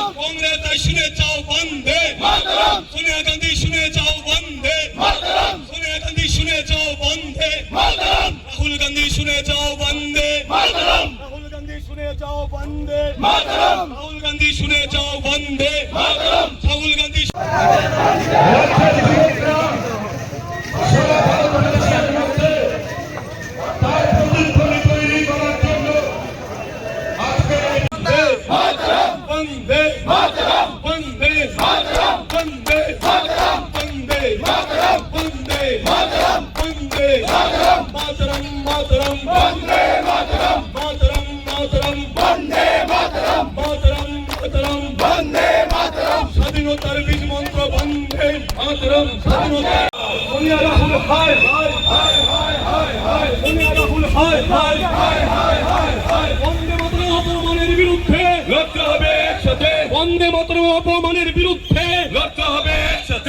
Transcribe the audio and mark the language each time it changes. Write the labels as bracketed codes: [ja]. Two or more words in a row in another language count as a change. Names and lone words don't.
[bn] কংগ্রেস শুনে যাও বন্দে মাতরম। সোনিয়া গান্ধী শুনে যাও বন্দে মাতরম। সোনিয়া গান্ধী শুনে যাও বন্দে মাতরম। রাহুল গান্ধী শুনে যাও বন্দে মাতরম। রাহুল গান্ধী শুনে যাও বন্দে মাতরম। রাহুল গান্ধী শুনে যাও বন্দে মাতরম। [hi] রাহুল গান্ধী वंदे मातरम वंदे मातरम वंदे मातरम वंदे मातरम वंदे मातरम वंदे मातरम। मातरम मातरम वंदे मातरम। मातरम मातरम वंदे मातरम। मातरम मातरम वंदे मातरम। [bn] স্বাধীনতার বীজ মন্ত্র বন্দে মাতরম। স্বাধীনতা সোনিয়া রাহুল হায় হায় হায় হায় হায় হায়। সোনিয়া রাহুল হায় হায় হায় হায় হায় হায়। বন্দে মাতরম অপমানের বিরুদ্ধে লড়তে হবে একসাথে। বন্দে মাতরম অপমানের বিরুদ্ধে লড়তে হবে একসাথে।